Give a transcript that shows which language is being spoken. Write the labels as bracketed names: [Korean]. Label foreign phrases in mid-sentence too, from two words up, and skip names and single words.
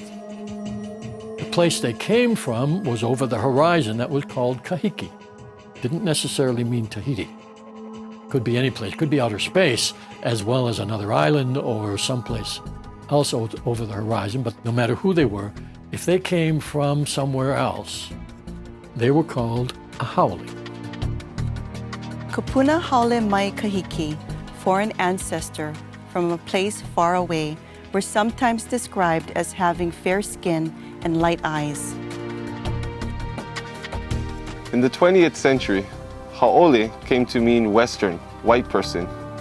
[English] The place they came from was over the horizon that was called Kahiki. Didn't necessarily mean Tahiti. Could be any place, could be outer space, as well as another island or someplace else over the horizon, but no matter who they were, if they came from somewhere else, they were called a haole. [Hawaiian] Kupuna haole mai kahiki, [English] foreign ancestor from a place far away, were sometimes described as having fair skin and light eyes. In the 20th century, haole came to mean Western, white person.